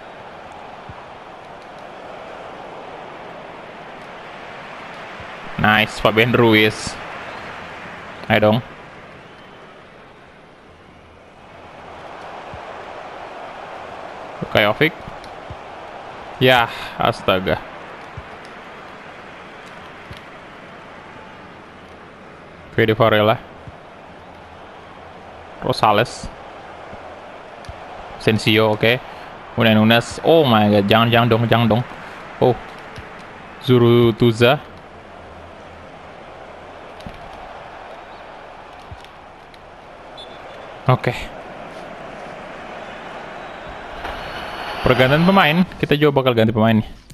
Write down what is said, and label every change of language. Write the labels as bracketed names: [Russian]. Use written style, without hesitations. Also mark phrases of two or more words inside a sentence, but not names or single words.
[Indonesian] Nice, Fabian Ruiz. Ayo dong. Luka Jovic. Ya, astaga. Fede Varela. Rosales. Asensio, oke. Kemudian Nunes. [English] Oh my god, [Indonesian] jangan dong. Oh. Zurutuza. Oke. Pergantian pemain, kita coba bakal ganti pemain nih.